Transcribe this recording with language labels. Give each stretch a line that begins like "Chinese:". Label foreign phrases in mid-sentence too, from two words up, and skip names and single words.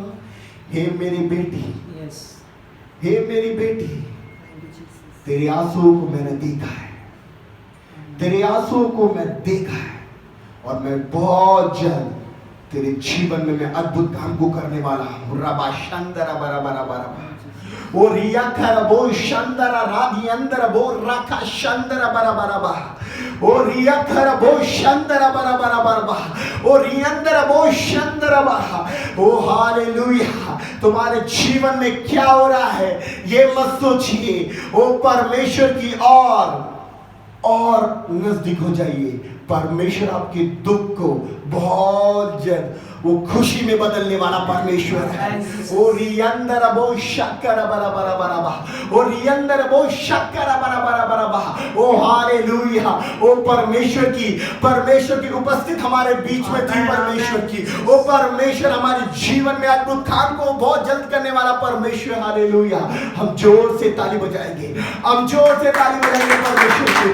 Hindi: हे मेरी बेटी, यस, हे मेरी बेटी,
English: Thank you Jesus.
Hindi: तेरे आंसुओं को मैंने देखा है, तेरे आंसुओं को मैं देखा है, और मैं बहुत जल्द तेरे जीवन में मैं अद्भुत काम को करने वाला हूँ। रबा शंदर बरबरबा ओ रिया खरबो शंदर राधी अंदर बो रखा शंदर बरबरबा ओ रिया खरबो शंदर बरबरबा ओ रियंदर बो शंदर बहा। ओ हालेलुया। तुम्हारे जीवन में क्या हो रहा है ये मत सोचिए, ओ परमेश्वर की और नजदीक हो जाइए। परमेश्वर आपके दुख को बहुत जल्द वो खुशी में बदलने वाला परमेश्वर है। ओ रियंदर बो शक्कर बरबरबा ओ रियंदर बो शक्कर बरबरबा। ओ हालेलुया। ओ परमेश्वर की उपस्थित हमारे बीच में थी। परमेश्वर की ओ परमेश्वर हमारे जीवन में अद्भुत काम को बहुत जल्द करने वाला परमेश्वर। हालेलुया। हम जोर से ताली बजाएंगे, हम जोर से ताली बजाएंगे परमेश्वर की।